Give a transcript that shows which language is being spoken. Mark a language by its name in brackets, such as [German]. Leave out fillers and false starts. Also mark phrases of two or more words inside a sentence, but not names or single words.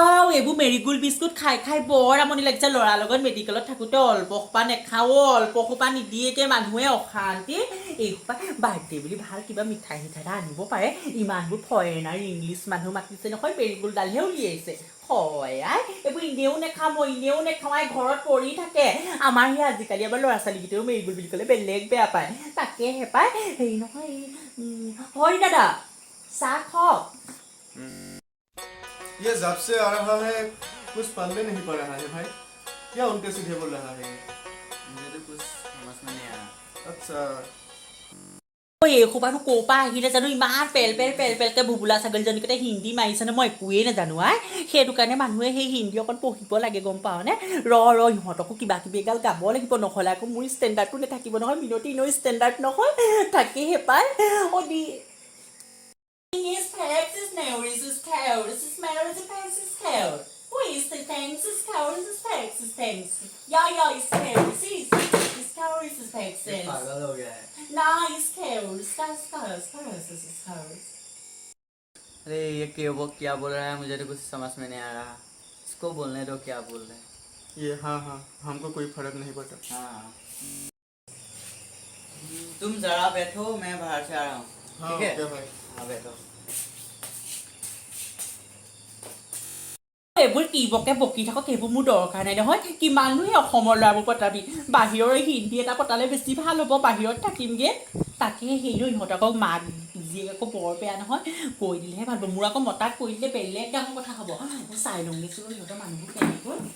[Assamese] এইবোৰ মেৰিগোল্ড বিস্কুট খাই বৰ আমনি লাগিছে ল'ৰাৰ লগত মেডিকেলত থাকোঁতে অল্প সোপা নেখাওঁ অল্প সোপা নিদিয়েকে মানুহে অশান্তি এইসোপা বাৰ্থডে বুলি ভাল কিবা মিঠাই এটা আনিব পাৰে ইমানবোৰ [English] foreigner English [Assamese] মানুহ মাতিছে নহয় মেৰিগোল্ডডালহে উলিয়াইছে হয় আই এইবোৰ এনেও নেখাওঁ মই এনেও নেখাওঁ আই ঘৰত পৰি থাকে আমাৰ সেই আজিকালি আমাৰ ল'ৰা ছোৱালীকেইটাও মেৰিগোল্ড বুলি ক'লে বেলেগ বেয়া পায় তাকেহে পায় হেৰি নহয় হয় দাদা চাহ খাওক [Hindi] ये जब से आ रहा है कुछ पल्ले नहीं पड़ रहा है भाई क्या उल्टे सीधे बोल रहा है मुझे तो कुछ समझ में नहीं आ रहा अच्छा [Assamese] এই সোপানো ক'ৰ পৰা আহিলে জানো ইমান পেলকে বুবুলা ছাগলীজনীকেইটা হিন্দী মাৰিছে ন মই একোৱেই নাজানো আই সেইটো কাৰণে মানুহে সেই হিন্দী অকণ পঢ়িব লাগে গম পাওঁনে ইহঁতকো কিবা কিবি এগাল গাব লাগিব নহ'লে আকৌ মোৰ ষ্টেণ্ডাৰ্ডটো নাথাকিব নহয় মিনতি এনেও ষ্টেণ্ডাৰ্ড নহয় থাকেহে পাই দি [English] Is perhaps is now is cow is smell is perhaps is cow. Who is the thanks is cow is perhaps is thanks. Yeah is cow is cow is perhaps is. [Hindi] पागल हो गया है [English] Nice cow is cow. [Hindi] अरे ये वो क्या बोल रहा है मुझे तो कुछ समझ में नहीं आ रहा इसको बोलने दो क्या बोल रहे हैं ये हाँ हमको कोई फर्क नहीं पड़ता हाँ तुम जरा बैठो मैं बाहर से आ रहा हूँ हाँ ठीक है ओके भाई हाँ बैठो [Assamese] এইবোৰ কি বকি থাকক সেইবোৰ মোৰ দৰকাৰ নাই নহয় কিমাননো অসমৰ ল'ৰাবোৰ পতাবি বাহিৰৰ হিন্দী এটা পতালে বেছি ভাল হ'ব বাহিৰত থাকিমগৈ তাকে সেইটো ইহঁতক মাক জীয়েক আকৌ বৰ বেয়া নহয় কৈ দিলেহে ভাল হ'ব মোৰ আকৌ মতাক কৈ দিলে বেলেগ ডাঙৰ কথা হ'ব মই চাই লওঁগৈছোঁ সিহঁতৰ মানুহবোৰ কেনেকৈ